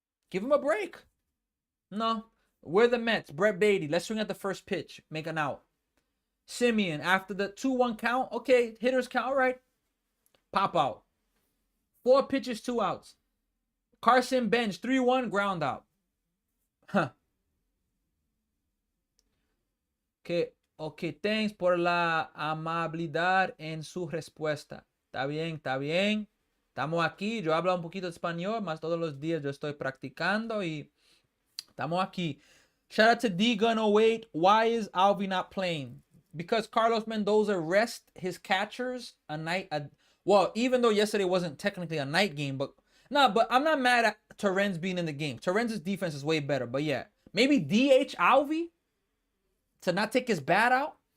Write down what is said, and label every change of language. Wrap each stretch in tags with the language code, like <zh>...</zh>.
<en>Give him a break. No. We're the Mets. Brett Beatty. Let's swing at the first pitch. Make an out. Semien, after the 2-1 count. Okay, hitters count. All right. Pop out. 4 pitches, 2 outs. Carson Bench, 3-1, ground out. Huh. Okay, thanks</en> <es>por la amabilidad en su respuesta. Está bien, está bien. Estamos aquí. Yo hablo un poquito de español, más todos los días yo estoy practicando y estamos aquí.</es> <en>Shout out to D-Gun08. Why is Alvy not playing? Because Carlos Mendoza rests his catchers well, even though yesterday wasn't technically a night game, but I'm not mad at Terrence being in the game. Terrence's defense is way better, but yeah. Maybe DH Alvy to not take his bat out.</en>